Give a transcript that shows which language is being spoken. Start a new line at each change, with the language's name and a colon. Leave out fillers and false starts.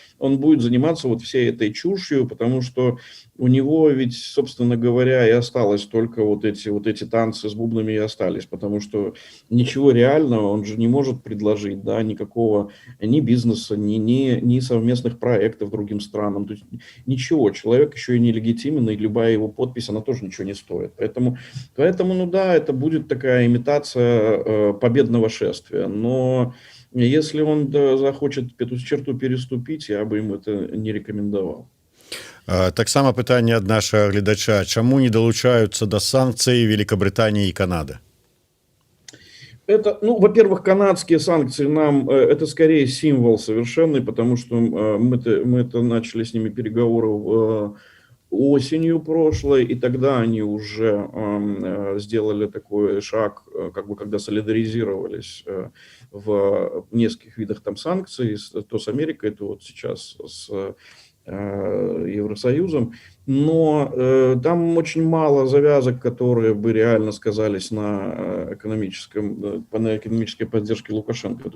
Russian: Он будет заниматься вот всей этой чушью, потому что у него ведь, собственно говоря, и осталось только вот эти танцы с бубнами и остались, потому что ничего реального он же не может предложить, да, никакого ни бизнеса, ни совместных проектов другим странам, то есть ничего, человек еще и нелегитимен, и любая его подпись, она тоже ничего не стоит. Поэтому ну да, это будет такая имитация победного шествия, но если он захочет эту черту переступить, я бы ему это не рекомендовал.
Belarusian: Таксама пытанне ад нашага гледача: чаму не далучаюцца да санкцый Великобритании и Канады?
Russian: Это, ну, во-первых, канадские санкции нам, это скорее символ совершенный, потому что мы-то начали с ними переговоры осенью прошлой, и тогда они уже сделали такой шаг, как бы, когда солидаризировались в нескольких видах там санкций, то с Америкой, то вот сейчас с Евросоюзом, но там очень мало завязок, которые бы реально сказались на экономической поддержке Лукашенко.